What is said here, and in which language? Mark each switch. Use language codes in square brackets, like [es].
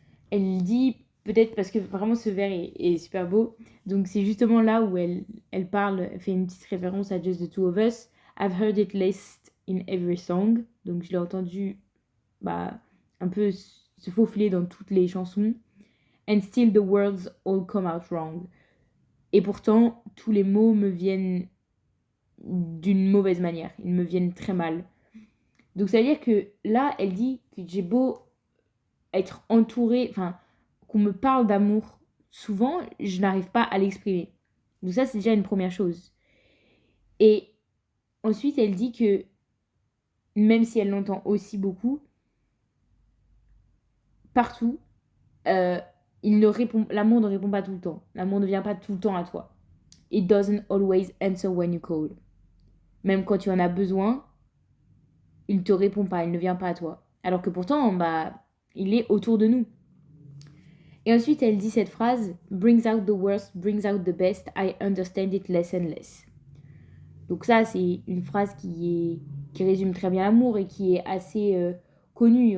[fr] Elle dit, peut-être parce que vraiment ce vers est super beau, donc c'est justement là où elle parle, elle fait une petite référence à Just the Two of Us. [en] I've heard it laced in every song, [fr] donc je l'ai entendu bah, un peu se faufiler dans toutes les chansons. [en] And still the words all come out wrong. [fr] Et pourtant, tous les mots me viennent d'une mauvaise manière, ils me viennent très mal. Donc ça veut dire que là, elle dit que j'ai beau être entourée, enfin, qu'on me parle d'amour souvent, je n'arrive pas à l'exprimer. Donc ça, c'est déjà une première chose. Et ensuite, elle dit que même si elle l'entend aussi beaucoup, partout, euh, l'amour ne répond pas tout le temps. L'amour ne vient pas tout le temps à toi. [en] It doesn't always answer when you call. [fr] Même quand tu en as besoin, il ne te répond pas, il ne vient pas à toi. Alors que pourtant, bah, il est autour de nous. Et ensuite, elle dit cette phrase: [en] brings out the worst, brings out the best, I understand it less and less. [fr] Donc ça, c'est une phrase qui résume très bien l'amour et qui est assez connue.